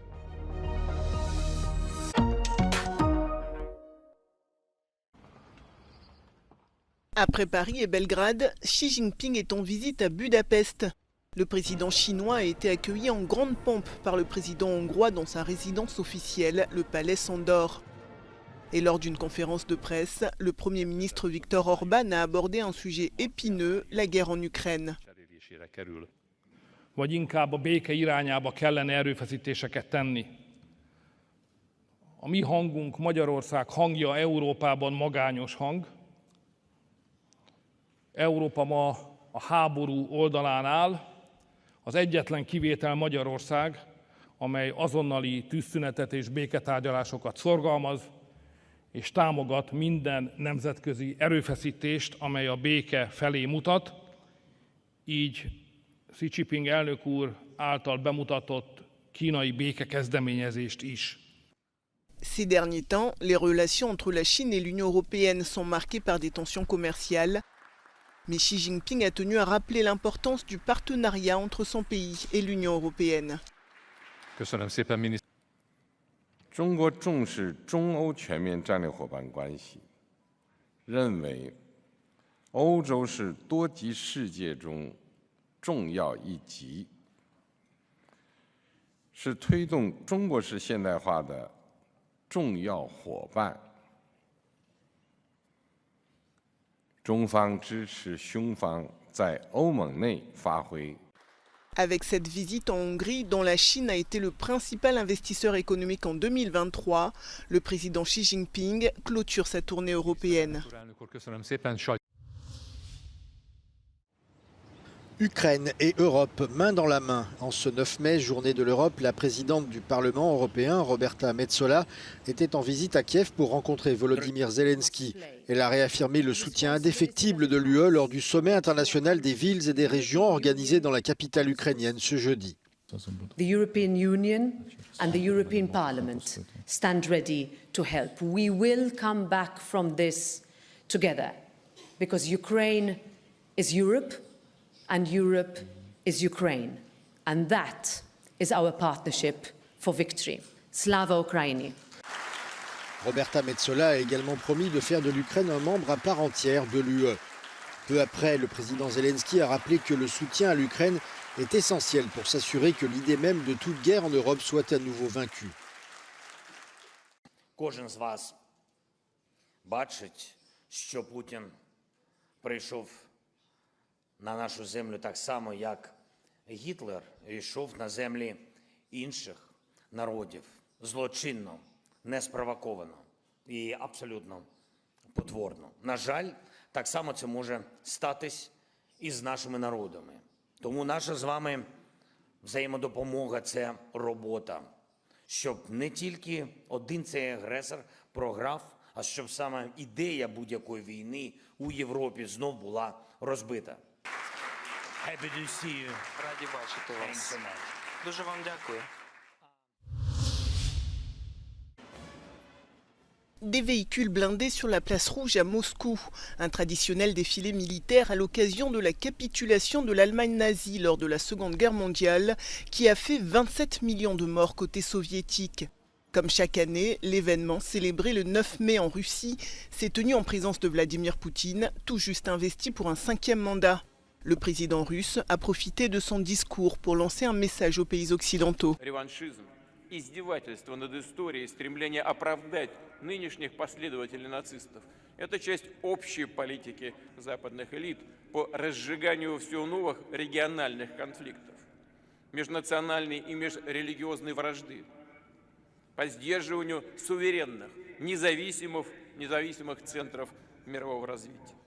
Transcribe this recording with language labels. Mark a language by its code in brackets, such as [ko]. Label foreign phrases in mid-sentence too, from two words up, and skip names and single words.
[fr] Après Paris et Belgrade, Xi Jinping est en visite à Budapest. Le président chinois a été accueilli en grande pompe par le président hongrois dans sa résidence officielle, le palais Sándor. Et lors d'une conférence de presse, le Premier ministre Viktor Orban a abordé un sujet épineux, la guerre en Ukraine. [hu] Vagy inkább a béke irányába kellene erőfeszítéseket tenni. A mi hangunk, Magyarország hangja Európában magányos hang. Európa ma a háború oldalán áll, az egyetlen kivétel Magyarország, amely azonnali tűzszünetet és béketárgyalásokat szorgalmaz, és támogat minden nemzetközi erőfeszítést, amely a béke felé mutat, így Xi Jinping elnök úr által bemutatott kínai békekezdeményezést is. [fr] Ces derniers temps, les relations entre la Chine et l'Union européenne sont marquées par des tensions commerciales. Mais Xi Jinping a tenu à rappeler l'importance du partenariat entre son pays et l'Union européenne. [zh] 中国重视中欧全面战略伙伴关系，认为欧洲是多极世界中重要一极，是推动中国式现代化的重要伙伴。中方支持匈方在欧盟内发挥。 [fr] Avec cette visite en Hongrie, dont la Chine a été le principal investisseur économique en 2023, le président Xi Jinping clôture sa tournée européenne. Ukraine et Europe, main dans la main. En ce 9 mai, journée de l'Europe, la présidente du Parlement européen, Roberta Metsola, était en visite à Kiev pour rencontrer Volodymyr Zelensky. Elle a réaffirmé le soutien indéfectible de l'UE lors du sommet international des villes et des régions organisé dans la capitale ukrainienne ce jeudi. [en] The European Union and the European Parliament stand ready to help. We will come back from this together because Ukraine is Europe. And Europe is Ukraine. And that is our partnership for victory. [uk] Слава Україні. [fr] Roberta Metsola a également promis de faire de l'Ukraine un membre à part entière de l'UE. Peu après, le président Zelensky a rappelé que le soutien à l'Ukraine est essentiel pour s'assurer que l'idée même de toute guerre en Europe soit à nouveau vaincue. [uk] Кожен з вас бачить, що Путін прийшов на нашу землю так само, як Гітлер йшов на землі інших народів. Злочинно, неспровоковано і абсолютно потворно. На жаль, так само це може статись і з нашими народами. Тому наша з вами взаємодопомога – це робота. Щоб не тільки один цей агресор програв, а щоб саме ідея будь-якої війни у Європі знов була розбита. [en] Happy to see you. [uk] Раді бачити вас. Дуже вам дякую. [fr] Des véhicules blindés sur la place rouge à Moscou, un traditionnel défilé militaire à l'occasion de la capitulation de l'Allemagne nazie lors de la Seconde Guerre mondiale, qui a fait 27 millions de morts côté soviétique. Comme chaque année, l'événement, célébré le 9 mai en Russie, s'est tenu en présence de Vladimir Poutine, tout juste investi pour un 5e mandat. Le président russe a profité de son discours pour lancer un message aux pays occidentaux. [ru] Издевательство над историей, стремление оправдать нынешних последователей нацистов. Это часть общей политики западных элит по разжиганию все новых региональных конфликтов, межнациональной и межрелигиозной вражды, по сдерживанию суверенных, независимых центров мирового развития.